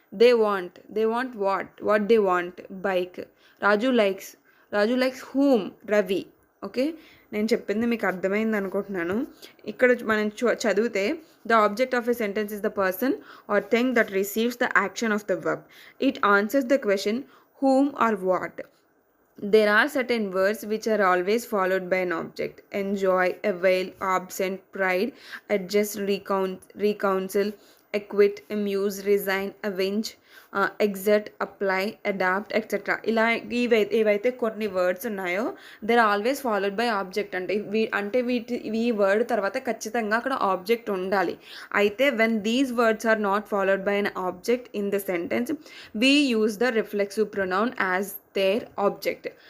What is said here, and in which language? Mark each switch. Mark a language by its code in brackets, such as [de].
[en] They want what they want bike. Raju likes whom Ravi. [te] Okay, నేను చెప్పింది మీకు అర్థమైంది అనుకుంటున్నాను. ఇక్కడ మనం చదివితే [en] The object of a sentence is the person or thing that receives the action of the verb. It answers the question whom or what. There are certain words which are always followed by an object: enjoy, avail, absent, pride, adjust, recounsel, acquit, amuse, resign, avenge, exert, apply, adapt, etc. [te] ఇలా ఏవైతే కొన్ని words ఉన్నాయో [en] They're always followed by object. [te] అంటే ఈ word తర్వాత ఖచ్చితంగా అక్కడ object ఉండాలి. [en] అయితే when these words are not followed by an object in the sentence we use the reflexive pronoun as their object.